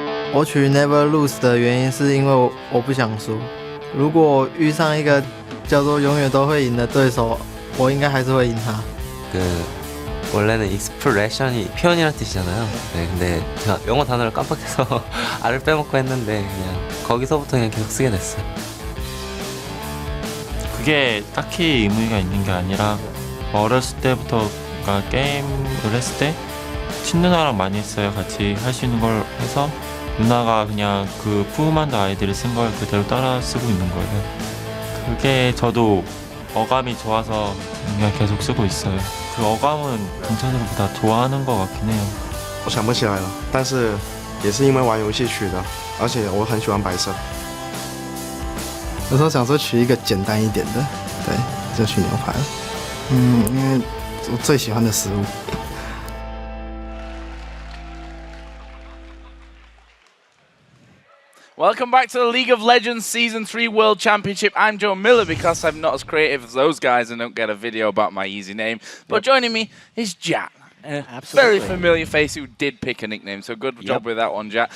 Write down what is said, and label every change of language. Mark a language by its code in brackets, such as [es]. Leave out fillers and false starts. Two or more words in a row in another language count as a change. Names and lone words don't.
[zh] 我取 Never Lose 的原因是因为我不想输。如果遇上一个叫做永远都会赢的对手，我应该还是会赢他。 [ko] 원래는 expression이 표현이라는 뜻이잖아요. 네, 근데 제가 영어 단어를 깜빡해서 R을 빼먹고 했는데 그냥 거기서부터 그냥 계속 쓰게 됐어요. 그게 딱히 의미가 있는 게 아니라 어렸을 때부터 그러니까 게임을 했을 때 친누나랑 많이 했어요. 같이 할 수 있는 걸 해서 누나가 그냥 그 푸우만드 아이디를 쓴 걸 그대로 따라 쓰고 있는 거예요. 그게 저도 어감이 좋아서 그냥 계속 쓰고 있어요. 그 어감은 동찬이보다 좋아하는 것 같긴 해요. [zh] 我想不起来了，但是也是因为玩游戏取的，而且我很喜欢白色。有时候想说取一个简单一点的，对，就取牛排了。因为我最喜欢的食物。 [en] Welcome back to the League of Legends Season 3 World Championship. I'm Joe Miller because I'm not as creative as those guys and don't get a video about my easy name. But joining me is Jat. A very familiar face who did pick a nickname, so good job with that one, Jat.